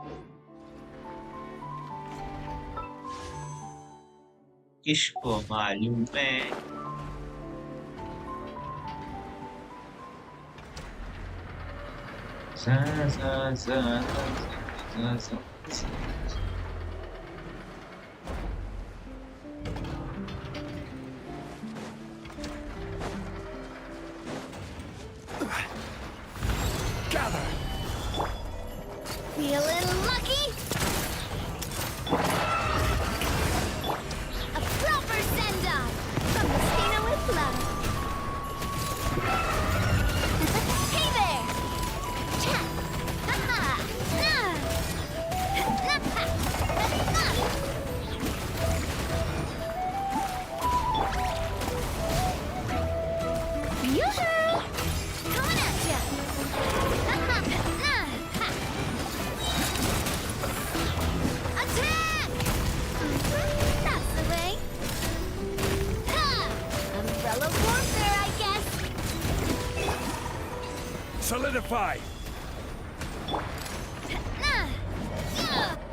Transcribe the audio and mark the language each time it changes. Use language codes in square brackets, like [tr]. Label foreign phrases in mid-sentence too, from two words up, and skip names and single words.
[hi] किसको मालूम है? सा सा सा सा सा सा। [en] Gather! Feeling lucky? A proper send-off from Messina with love. Hey there! Cha! Ha-ha! Nah! Ha-ha! Yoo-hoo! Coming at ya! Ha-ha! Nah! Ha! Attack! That's the way. Ha! Umbrella warfare, I guess. Solidify! Nah! Yeah!